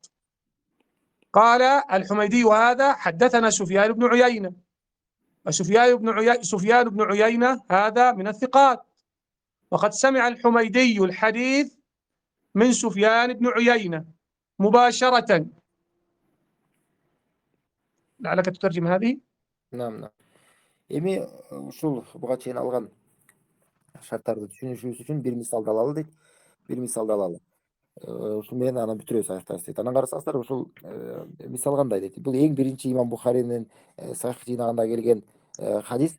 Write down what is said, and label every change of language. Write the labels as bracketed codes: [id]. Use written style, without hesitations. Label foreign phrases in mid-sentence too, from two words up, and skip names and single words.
[ar] قال الحميدي هذا حدثنا سفيان بن عيينة، سفيان بن عيينة هذا من الثقات، وقد سمع الحميدي الحديث من سفيان بن عيينة مباشرة. لعلك تترجم هذه. نعم نعم. [ky] эми ушул буга чейин алган шарттарды түшүнүшүбүз үчүн бир мисалды алалы дейт. Бир мисалды алалы. Ушул менен анан бүтүрөбүз аяктабыз дейт. Анан карасаңыздар ушул мисал кандай дейт. Бул эң биринчи имам Бухаринин сахих жыйнагында келген хадис.